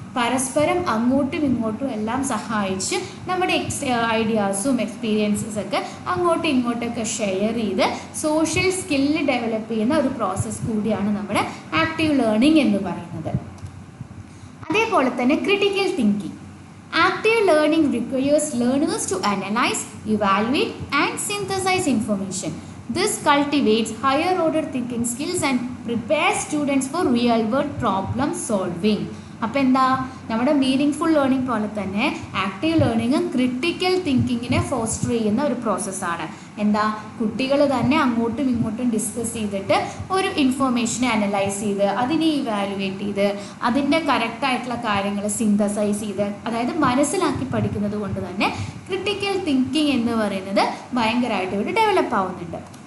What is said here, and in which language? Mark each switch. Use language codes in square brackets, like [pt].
[ml] പരസ്പരം അങ്ങോട്ടും ഇങ്ങോട്ടും എല്ലാം സഹായിച്ച് നമ്മുടെ ഐഡിയാസും എക്സ്പീരിയൻസസൊക്കെ അങ്ങോട്ടും ഇങ്ങോട്ടൊക്കെ ഷെയർ ചെയ്ത് സോഷ്യൽ സ്കില്ല് ഡെവലപ്പ് ചെയ്യുന്ന ഒരു പ്രോസസ്സ് കൂടിയാണ് നമ്മുടെ ആക്റ്റീവ് ലേണിംഗ് എന്ന് പറയുന്നത്. അതേപോലെ തന്നെ [en] Critical thinking. Active learning requires learners to analyse, evaluate and synthesise information. This cultivates higher order thinking skills and prepares students for real world problem solving. [ml] അപ്പോൾ എന്താ നമ്മുടെ മീനിങ് ഫുൾ ലേണിംഗ് പോലെ തന്നെ active ലേണിംഗും critical തിങ്കിങ്ങിനെ foster ചെയ്യുന്ന ഒരു പ്രോസസ്സാണ്. എന്താ കുട്ടികൾ തന്നെ അങ്ങോട്ടും ഇങ്ങോട്ടും ഡിസ്കസ് ചെയ്തിട്ട് ഒരു ഇൻഫോർമേഷനെ അനലൈസ് ചെയ്ത് അതിനെ ഇവാലുവേറ്റ് ചെയ്ത് അതിൻ്റെ കറക്റ്റായിട്ടുള്ള കാര്യങ്ങൾ സിന്തസൈസ് ചെയ്ത് അതായത് മനസ്സിലാക്കി പഠിക്കുന്നത് കൊണ്ട് തന്നെ ക്രിട്ടിക്കൽ തിങ്കിങ് എന്ന് പറയുന്നത് ഭയങ്കരമായിട്ട് ഇവിടെ ഡെവലപ്പ് ആവുന്നുണ്ട്.